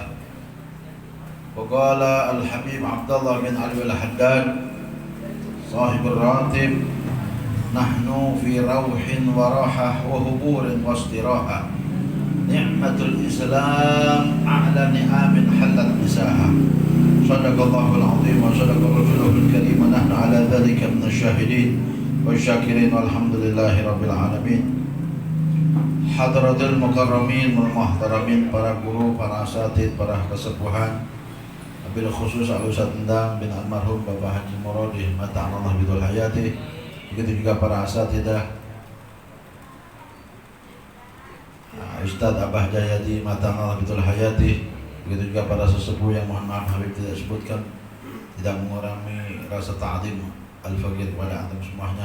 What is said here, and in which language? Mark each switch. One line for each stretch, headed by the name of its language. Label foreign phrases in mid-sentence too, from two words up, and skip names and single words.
Arabic: وقال الحبيب عبد الله بن علي الحداد صاحب الراتب نحن في روح وراحة وهبور واستراحة نعمة الإسلام أعلى نعام حلت مساحة. صدق الله العظيم وصدق رسوله الكريم ونحن على ذلك من الشاهدين والشاكرين والحمد لله رب العالمين. حضرات المكرمين والمحترمين,
Indonesian: para guru, para asatid, para kesepuhan,
Arabic: وبالخصوص
Indonesian: Al-Ustadz Endang bin almarhum Bapak Haji Muradi
Arabic: متعنا الله بطول حياته.
Indonesian: Begitu juga para asatidah Ustadz Abah Jayadi
Arabic: متعنا الله بطول حياته.
Indonesian: Begitu juga para sesepuh yang mohon maaf Habib tidak sebutkan, tidak mengurangi rasa
Arabic: تعظيم الفقير
Indonesian: kepada antum semuanya.